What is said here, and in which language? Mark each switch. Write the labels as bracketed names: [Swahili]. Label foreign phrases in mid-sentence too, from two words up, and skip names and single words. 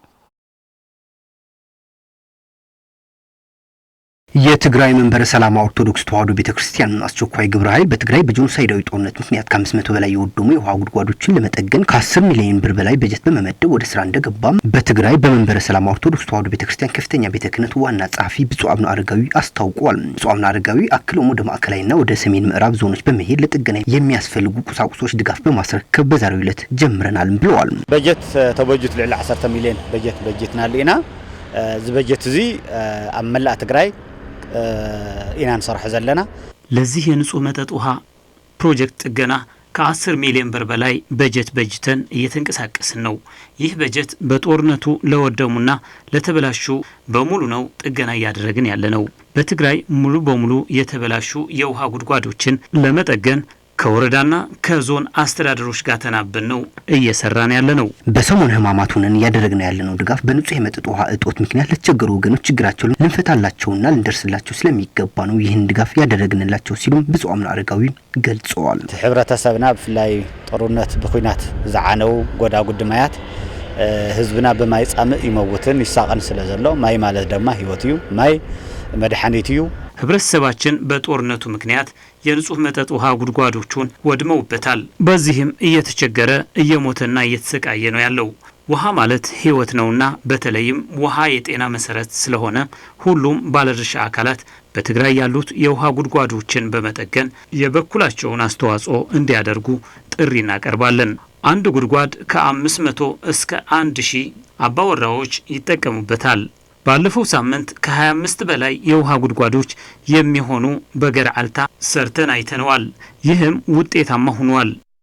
[Amharic] የትግራይ መንበረ ሰላማ ኦርቶዶክስ ተዋሕዶ ቤተክርስቲያን አስቸኳይ ግብረ ኃይል በትግራይ በጄኖሳይዳዊ ጦርነት ምክንያት ከ500 በላይ የወደሙ የውሃ ጉድጓዶችን ለመጠገን ከ10 ሚሊዮን ብር በላይ በጀት በመመደብ ወደ ስራ እንደገባም በትግራይ በመንበረ ሰላማ ኦርቶዶክስ ተዋሕዶ ቤተክርስቲያን ከፍተኛ ቤተ ክህነት ዋና ጸሐፊ ብፁዕ አቡነ አረጋዊ አስታውቀዋል። ብፁዕ አቡነ አረጋዊ አክለውም ወደ ማዕከላዊና ወደ ሰሜን ምዕራብ ዞኖች በመሄድ ለጥገና የሚያስፈልጉ ቁሳቁሶች ድጋፍ በማስረከብ በዛሬው ዕለት ጀምረናል ብለዋል። [Tigrinya] በጀት ተበጅት ልዕሊ 10 ሚሊዮን በጀትና ለኢና እዚ በጀት እዚ ኣብ መላእ ትግራይ ኢና እንሰርሕ ዘለና [Amharic] ለዚህ የንጹህ መጠጥ ውሃ ፕሮጀክት ጥገና ከ10 ሚሊዮን ብር በላይ በጀት በጅተን እየተንቀሳቀስን ነው። ይህ በጀት በጦርነቱ ለወደሙና ለተበላሹ በሙሉ ነው ጥገና እያደረግን ያለነው። በትግራይ ሙሉ በሙሉ የተበላሹ የውሃ ጉድጓዶችን ለመጠገን ከወረዳና ከዞን አስተዳደሮች ጋር ተናበን ነው እየሰራን ያለነው። በሰሞኑ ህማማት ሆነን ያደረግነው ያለነው ድጋፍ በንጹህ የመጠጥ ውሃ እጦት ምክንያት ለተቸገሩ ወገኖች ችግራቸውን ልንፈታላቸውና ልንደርስላቸው ስለሚገባ ነው ይህን ድጋፍ ያደረግንላቸው ሲሉም ብፁዕ አቡነ አረጋዊ ገልጸዋል። [Tigrinya] ሕብረተሰብና ብፍላይ ጦርነት በኩናት ዝዓነው ጎዳጉድ ማያት ህዝብና በማይ ጻምእ ይመውትን ይሳቀን ስለዘሎ ማይ ማለት ድማ ህይወት እዩ ማይ መድኃኒት እዩ። [Amharic] ህብረተሰባችን በጦርነቱ ምክንያት የንጹህ መጠጥ ውሃ ጉድጓዶቹን ወድመውበታል። በዚህም እየተቸገረ እየሞተና እየተሰቃየ ነው ያለው። ውሃ ማለት ህይወት ነውና በተለይም ውሃ የጤና መሰረት ስለሆነ ሁሉም ባለድርሻ አካላት በትግራይ ያሉት የውሃ ጉድጓዶችን በመጠገን የበኩላቸውን አስተዋጽኦ እንዲያደርጉ ጥሪ እናቀርባለን። አንድ ጉድጓድ ከ500 እስከ 1000 አባወራዎች ይጠቀሙበታል። ባለፈው ሳምንት ከ25 በላይ የውሃ ጉድጓዶች የሚሆኑ በገርዓልታ ሰርተን አይተነዋል። ይህም ውጤታማ ሆኗል።